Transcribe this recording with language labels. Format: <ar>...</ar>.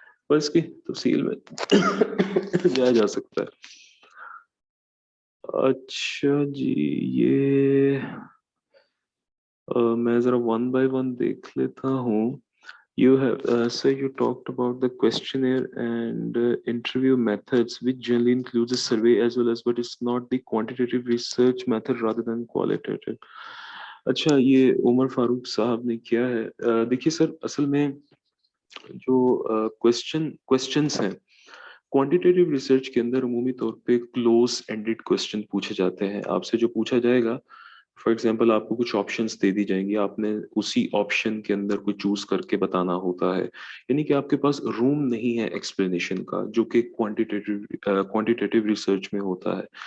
<ur>پر اس کی تفصیل میں جایا جا سکتا ہے. اچھا جی, یہ میں ذرا ون بائی ون دیکھ لیتا ہوں.</ur> <en>You have so you talked about the questionnaire and interview methods which generally includes a survey as well as, but it's not the quantitative research method rather than qualitative.</en> <ur>اچھا, یہ عمر فاروق صاحب نے کیا ہے. دیکھیے سر, اصل میں جو کوشچنس ہیں کوانٹیٹیو ریسرچ کے اندر عمومی طور پہ کلوز اینڈڈ کوشچن پوچھے جاتے ہیں. آپ سے جو پوچھا جائے گا,</ur> <en>for example</en> <ur>آپ کو کچھ آپشنس دے دی جائیں گی, آپ نے اسی آپشن کے اندر کوئی چوز کر کے بتانا ہوتا ہے, یعنی کہ آپ کے پاس روم نہیں ہے ایکسپلینیشن کا, جو کہ کوانٹیٹیو ریسرچ میں ہوتا ہے.</ur>